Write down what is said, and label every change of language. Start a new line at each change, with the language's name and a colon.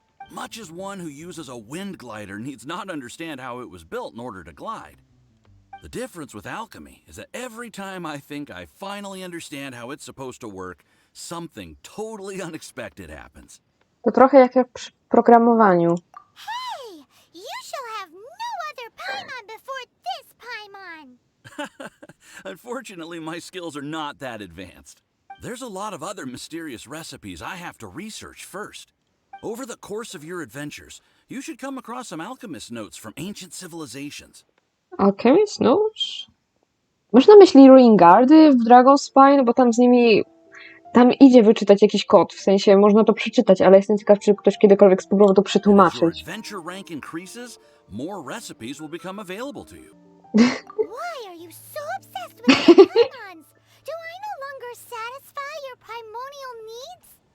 English: Much as one who uses a wind glider needs not understand how it was built in order to glide. The difference with alchemy is that every time I think I finally understand how it's supposed to work, something totally unexpected happens.
Polish: To trochę jak przy programowaniu.
English: Hey! You shall have no other Paimon before this Paimon! Unfortunately, my skills are not that advanced. There's a lot of other mysterious recipes I have to research first. Over the course of your adventures, you should come across some alchemist notes from ancient civilizations.
Polish: Alchemist Notes? Masz na myśli Ruingardy w Dragonspine? Bo tam z nimi... Tam idzie wyczytać jakiś kod, w sensie można to przeczytać, ale jestem ciekaw, czy ktoś kiedykolwiek spróbował to
English: As your
Polish: przetłumaczyć.
English: adventure rank increases, more recipes will become available to you. Why are you so obsessed with your Paimons? Do I no longer satisfy your primordial needs?